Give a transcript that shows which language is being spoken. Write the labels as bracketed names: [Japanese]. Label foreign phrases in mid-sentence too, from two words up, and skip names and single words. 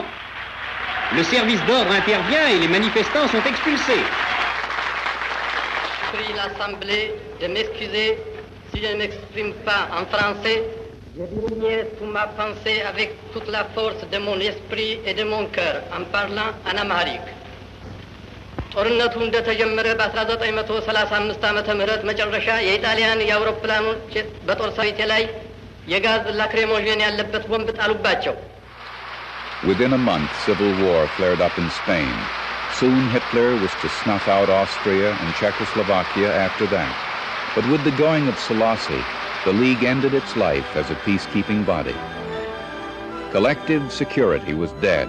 [French] Le service d'ordre intervient et les manifestants sont expulsés. Je prie l'Assemblée de m'excuser si je ne m'exprime pas en français. Je dirai toute ma pensée avec toute la force de mon esprit et de mon cœur en parlant en amharique. [Amharic] ጦርነቱ እንደተጀመረ በ1935 ዓመተ ምህረት መጨረሻ የኢጣሊያን የአውሮፕላኖች በጦር ሰራዊት ላይ የጋዝ ላክሬሞጅን ያለበት ቦምብ ጣሉባቸው። [English] Within a month, civil war flared up in Spain. Soon Hitler was to snuff out Austria and Czechoslovakia after that. But with the going of Selassie, the League ended its life as a peacekeeping body. Collective security was dead.